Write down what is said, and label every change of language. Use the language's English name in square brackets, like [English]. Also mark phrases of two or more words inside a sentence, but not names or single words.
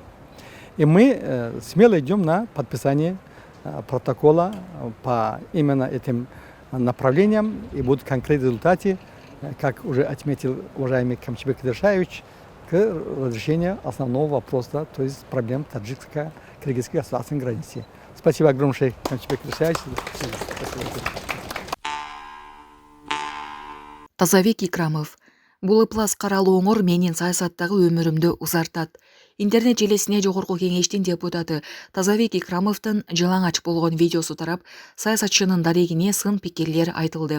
[Russian] И мы смело идем на подписание протокола по именно этим направлениям, и будут конкретные результаты, как уже отметил уважаемый Камчыбек Ташиевич, к разрешению основного вопроса, то есть проблем таджикско-кыргызской государственной границы. Спасибо огромное, Камчыбек Ташиевич. Тазабек Икрамов. [Kyrgyz] Бул ыплас каралуу оңор менин саясаттагы өмүрүмдү узартат. Интернет желесине жогорку кеңештин депутаты Тазабек Икрамовдун жалаңач болгон видеосу тарап, саясатчынын дарегине сын пикирлер айтылды.